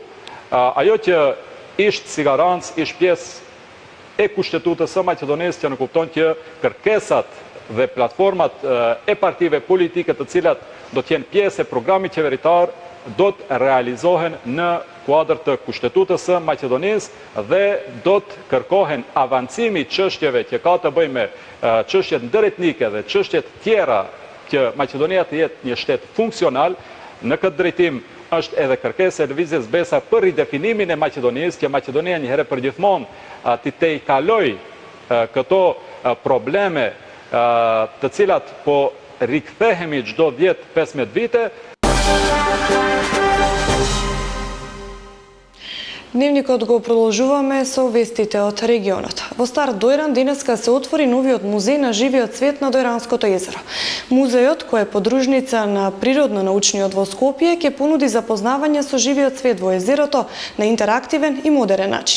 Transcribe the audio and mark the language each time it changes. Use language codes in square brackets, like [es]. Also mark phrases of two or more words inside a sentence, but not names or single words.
[sq] Ajo që ishte si garancë, ishte pjesë e kushtetutës së Maqedonisë që në kupton që kërkesat dhe platformat e partive politike të cilat do t'jenë pjesë e programit qeveritar do të realizohen në kuadër të kushtetutës së Maqedonisë dhe do të kërkohen avancimi çështjeve që ka të bëjnë me çështjet ndërretnike dhe çështjet tjera që Maqedonia të jetë një shtet funksional. Në këtë drejtim është edhe kërkesa e lëvizjes Besa për ridefinimin e Maqedonisë, që Maqedonia një herë përgjithmonë të i kaloj këto probleme të cilat po rikthehemi çdo 10-15 vite. [mk] Дневникот го продолжуваме со вестите од регионот. Во Стар Дојран денеска се отвори новиот музеј на живиот цвет на Дојранското езеро. Музејот, кој е подружница на Природно-научниот во Скопје, ќе понуди запознавање со живиот цвет во езерото на интерактивен и модерен начин.